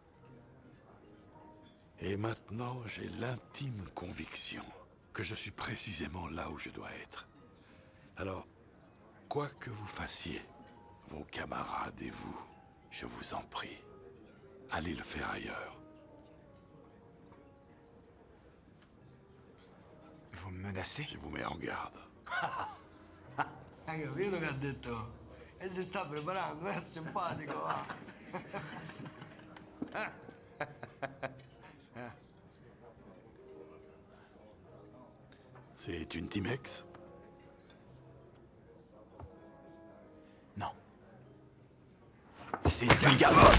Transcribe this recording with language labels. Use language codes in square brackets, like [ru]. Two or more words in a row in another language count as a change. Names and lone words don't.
[fr] Et maintenant, j'ai l'intime conviction que je suis précisément là où je dois être. Alors, quoi que vous fassiez, vos camarades et vous, je vous en prie, allez le faire ailleurs. Vous me menacez? Je vous mets en garde. [it] Hai capito che ha detto? E si sta preparando, è simpatico, va. [fr] C'est une Timex? Non. C'est une brigade.